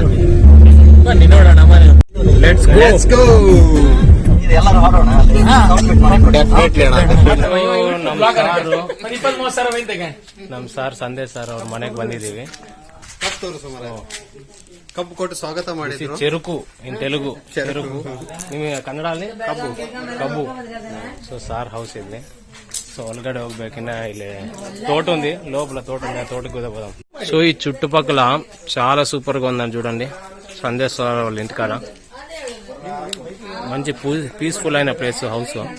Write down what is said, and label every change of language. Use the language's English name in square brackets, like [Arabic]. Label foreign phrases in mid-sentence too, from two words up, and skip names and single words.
[Kannada] ಬನ್ನಿ ನೋಡೋಣ ಮನೆ. [English] let's go. [Kannada] ನಮ್ ಸಾರ್ ಸಂದೇಶ್ ಸರ್ ಅವ್ರ ಮನೆಗೆ ಬಂದಿದೀವಿ. ಕಬ್ಬು ಕೊಟ್ಟು ಸ್ವಾಗತ ಮಾಡಿದ್ರು. [Telugu] చెరుకు ఇన్ తెలుగు చెరుకు, [Kannada] ನಿಮಗೆ ಕನ್ನಡ ಅಲ್ಲಿ ಕಬ್ಬು. ಸೊ ಸಾರ್ ಹೌಸ್ ಇಲ್ಲಿ. సో ಒಳಗಡೆ ಹೋಗ್ಬೇಕಿನ್ನ ಇಲ್ಲಿ [Telugu] తోట ఉంది, లోపల తోట ఉంది, ఆ తోటకి కూడా పోదాం. సో ఈ చుట్టుపక్కల చాలా సూపర్ గా ఉందని చూడండి. సందేశ్ సార్ వాళ్ళ ఇంటికాడ మంచి పీస్ఫుల్ అయిన ప్లేస్ హౌస్.